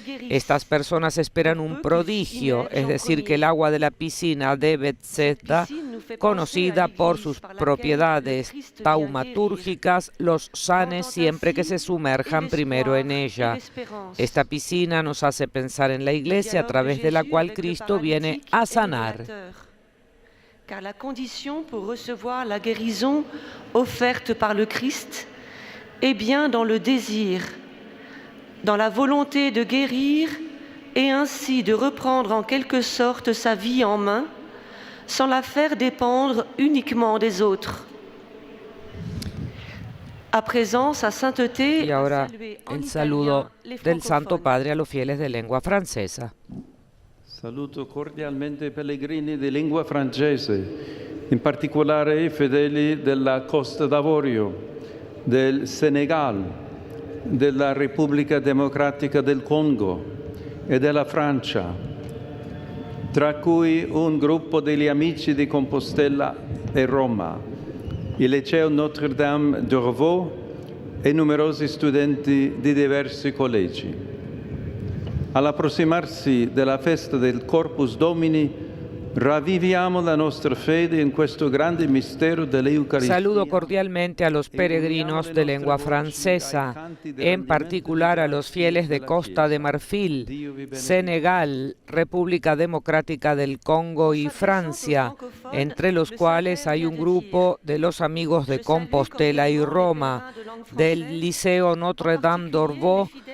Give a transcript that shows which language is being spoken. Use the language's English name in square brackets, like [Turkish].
[Spanish] Estas personas esperan un prodigio, es decir, que el agua de la piscina de Bethesda, conocida por sus propiedades taumatúrgicas, los sane siempre que se sumerjan primero en ella. Esta piscina nos hace pensar en la Iglesia a través de la cual Cristo viene a sanar. [French] Car la condition pour recevoir la guérison offerte par le Christ est bien dans le désir, dans la volonté de guérir et ainsi de reprendre en quelque sorte sa vie en main, sans la faire dépendre uniquement des autres. À présent, sa sainteté [Spanish] y ahora el saludo del Santo Padre a los fieles de lengua francesa. [Italian] Saluto cordialmente i pellegrini di lingua francese, in particolare i fedeli della Costa d'Avorio, del Senegal, della Repubblica Democratica del Congo e della Francia, tra cui un gruppo degli Amici di Compostela e Roma, il Liceo Notre-Dame d'Orvaux e numerosi studenti di diversi collegi. All'approssimarsi della festa del Corpus Domini, raviviamo la nostra fede in questo grande mistero dell'Eucaristia. [Spanish] Saludo cordialmente a los peregrinos de lengua francesa, en particular a los fieles de Costa de Marfil, Senegal, República Democrática del Congo y Francia, entre los cuales hay un grupo de los amigos de Compostela y Roma, del Liceo Notre-Dame d'Orvaux,